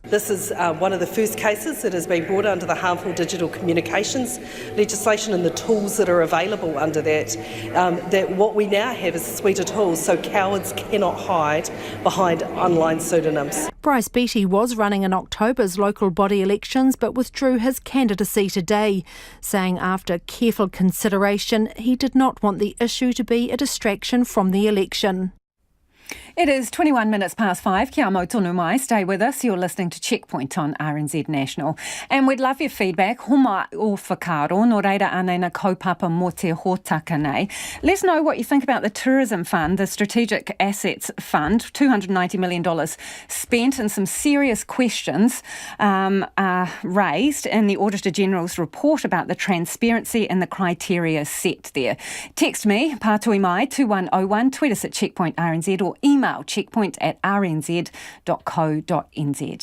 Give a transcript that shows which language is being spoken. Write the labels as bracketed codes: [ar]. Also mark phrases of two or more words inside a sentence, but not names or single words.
[en] This is one of the first cases that has been brought under the Harmful Digital Communications legislation, and the tools that are available under that, that what we now have is a suite of tools so cowards cannot hide behind online pseudonyms. Bryce Beattie was running in October's local body elections but withdrew his candidacy today, saying after careful consideration he did not want the issue to be a distraction from the election. It is 21 minutes past 5. [mi] Kia mau tonu mai. [en] Stay with us. You're listening to Checkpoint on RNZ National. And we'd love your feedback. [mi] Homa o whakaaro, no reira anei na kaupapa mo te hōtaka nei. [en] Let us know what you think about the Tourism Fund, the Strategic Assets Fund. $290 million spent, and some serious questions are raised in the Auditor-General's report about the transparency and the criteria set there. Text me, [mi] pātui mai, [en] 2101, tweet us at Checkpoint RNZ, or email checkpoint@rnz.co.nz.